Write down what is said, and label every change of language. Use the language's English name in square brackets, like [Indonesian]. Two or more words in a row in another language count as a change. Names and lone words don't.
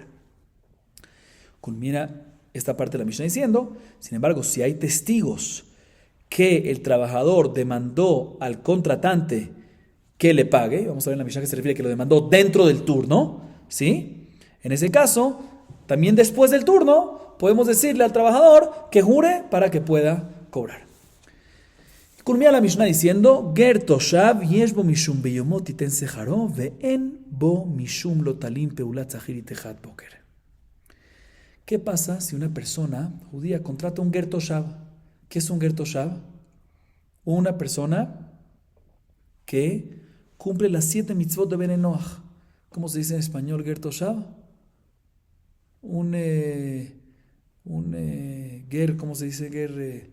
[Spanish] Culmina esta parte de la Mishnah diciendo, sin embargo, si hay testigos que el trabajador demandó al contratante que le pague, vamos a ver en la Mishnah que se refiere a que lo demandó dentro del turno, ¿sí? En ese caso, también después del turno, podemos decirle al trabajador que jure para que pueda cobrar. Culmina la Mishnah diciendo, [Hebrew] גר תושב יש בו משום ביומו תתן שכרו ואין בו משום לאתלין פעולת שכיר אתךעד בקר. [Spanish] ¿Qué pasa si una persona judía contrata un [Hebrew] גר תושב? [Spanish] ¿Qué es un [Hebrew] גר תושב? [Spanish] Una persona que cumple las 7 mitzvot de [Hebrew] בן נח. [Spanish] ¿Cómo se dice en español [Hebrew] גר תושב? [Spanish] Ger, ¿cómo se dice ger?